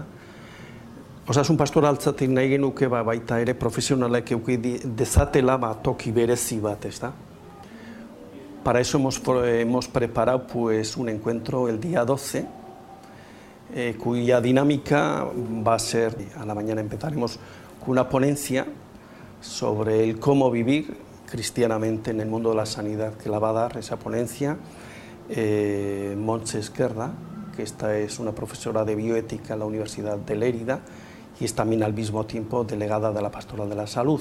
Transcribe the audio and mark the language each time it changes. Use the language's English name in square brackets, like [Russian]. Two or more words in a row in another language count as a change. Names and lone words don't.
[Basque] Osasun pastoraltzatik nahi genuke baita ere profesionalek eduki dezatela toki berezi bat, ezta? [Spanish] Para eso hemos preparado pues un encuentro el día 12, cuya dinámica va a ser, a la mañana empezaremos con una ponencia sobre el cómo vivir cristianamente en el mundo de la sanidad, que la va a dar esa ponencia Montse Esquerda, que esta es una profesora de bioética en la Universidad de Lérida y es también al mismo tiempo delegada de la Pastoral de la Salud.